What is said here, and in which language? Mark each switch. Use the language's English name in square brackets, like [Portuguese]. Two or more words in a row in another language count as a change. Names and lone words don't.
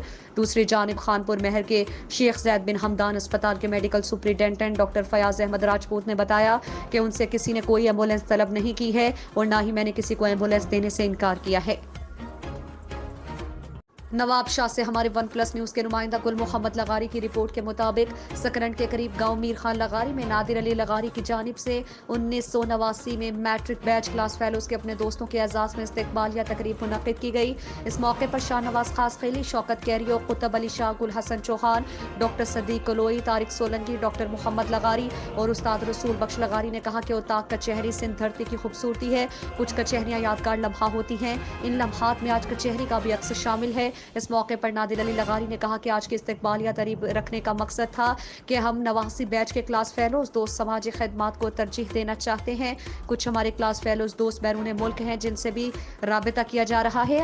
[Urdu] دوسری جانب خانپور مہر کے شیخ زید بن ہمدان اسپتال کے [English] medical superintendent [Urdu] ڈاکٹر فیاض احمد راجپوت نے بتایا کہ ان سے کسی نے کوئی ایمبولینس طلب نہیں کی ہے اور نہ ہی میں نے کسی کو ایمبولینس دینے سے انکار کیا ہے. نواب شاہ سے ہمارے ون پلس نیوز کے نمائندہ گل محمد لغاری کی رپورٹ کے مطابق سکرن کے قریب گاؤں میر خان لغاری میں نادر علی لغاری کی جانب سے 1989 میں [English] matric batch class fellows [Urdu] کے اپنے دوستوں کے اعزاز میں استقبالیہ تقریب منعقد کی گئی. اس موقع پر شاہنواز خاص خیلی, شوکت کیریو، قطب علی شاہ، گل حسن چوہان، ڈاکٹر صدیق کلوئی، طارق سولنکی، ڈاکٹر محمد لغاری اور استاد رسول بخش لغاری نے کہا کہ اوطاق کچہری سندھ دھرتی کی خوبصورتی ہے. کچھ کچہریاں یادگار لمحہ ہوتی ہیں، ان لمحات میں آج کچہری کا بھی عکس شامل ہے. اس موقع پر نادر علی لغاری نے کہا کہ آج کی استقبالیہ تریب رکھنے کا مقصد تھا کہ ہم 89 بیچ کے [English] class fellows [Urdu] دوست سماجی خدمات کو ترجیح دینا چاہتے ہیں. کچھ ہمارے [English] class fellows [Urdu] دوست بیرون ملک ہیں جن سے بھی رابطہ کیا جا رہا ہے.